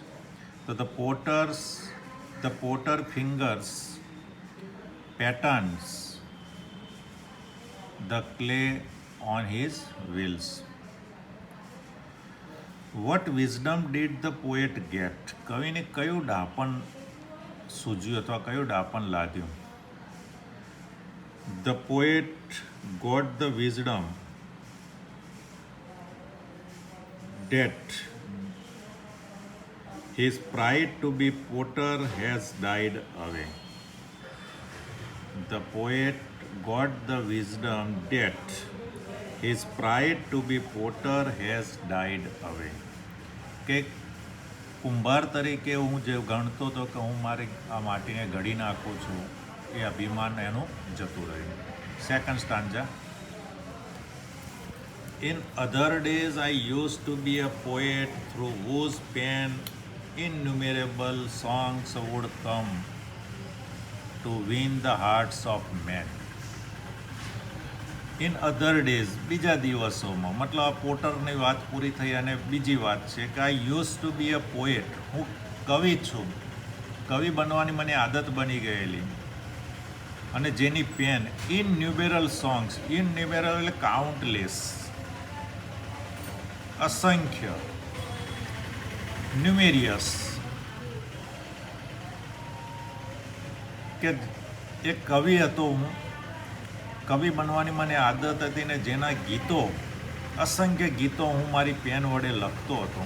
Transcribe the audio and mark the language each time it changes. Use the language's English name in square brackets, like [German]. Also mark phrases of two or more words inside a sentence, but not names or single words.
[English] તો the potter fingers patterns the clay on his wheels. what wisdom did the poet get? [Gujarati] કવિને કયું ડાપણ સૂઝ્યું અથવા કયું ડાપણ લાદ્યું? [English] the poet got the wisdom that his pride to be potter has died away. The poet got the wisdom that his pride to be potter has died away. [Gujarati] કે કુંભાર તરીકે હું જે ગણતો હતો કે હું મારી આ માટીને ઘડી નાખું છું, એ અભિમાન એનું જતું રહ્યું. [English] second stanza. In other days I used to be a poet through whose pen innumerable songs would come to win the hearts of men. In other days, [Gujarati] બીજા દિવસોમાં, મતલબ આ પોટરની વાત પૂરી થઈ અને બીજી વાત છે કે [English] I used to be a poet. [Gujarati] હું કવિ છું, કવિ બનવાની મને આદત બની ગયેલી, અને જેની [English] pen innumerable songs, [Gujarati] ઇનન્યુમેરલ એટલે કાઉન્ટલેસ, અસંખ્ય, ન્યુમેરિયસ, કે એક કવિ હતો હું, કવિ બનવાની મને આદત હતી ને જેના ગીતો, અસંખ્ય ગીતો હું મારી પેન વડે લખતો હતો.